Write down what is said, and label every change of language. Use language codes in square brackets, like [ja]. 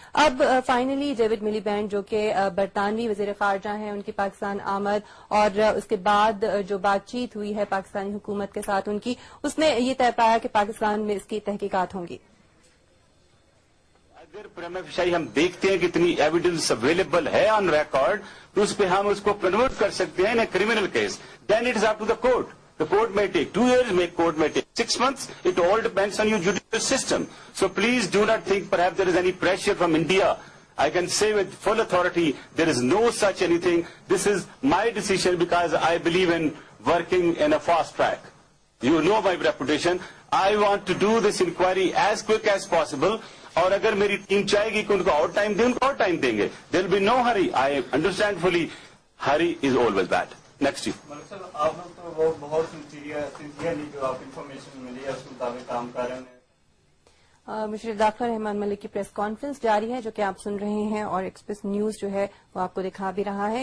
[ur] اب finally David ملی band جو کہ برطانوی وزیر خارجہ ہیں ان کی پاکستان آمد اور اس کے بعد جو بات چیت ہوئی ہے پاکستانی حکومت کے ساتھ ان کی اس میں یہ طے پایا کہ پاکستان میں اس کی تحقیقات ہوں گی. اگر پرائمری فشاری ہم دیکھتے ہیں کہ اتنی ایویڈنس اویلیبل ہے آن ریکارڈ تو اس پہ ہم اس کو کنورٹ کر سکتے ہیں in criminal case. [en] Then it is up to the court. The court may take 2 years, court may take 6 months. It all depends on your judicial system. So please do not think perhaps there is any pressure from India. I can say with full authority there is no such anything. This is my decision because I believe in working in a fast track. You know my reputation. I want to do this inquiry as quick as possible. [ur] اور اگر میری team چاہے گی کہ ان کو اور time دیں ان کو اور ٹائم دیں گے. [en] There will be no hurry. I understand fully hurry is always bad. Next [ur] ملک صاحب آپ لوگ تو وہ بہت سنسیئرلی جو آپ انفارمیشن ملی ہے اس کے مطابق کام کر رہے ہیں. مشیر داخلہ رحمان ملک کی پریس کانفرنس جاری ہے جو کہ آپ سن رہے ہیں اور ایکسپریس نیوز جو ہے وہ آپ کو دکھا بھی رہا ہے.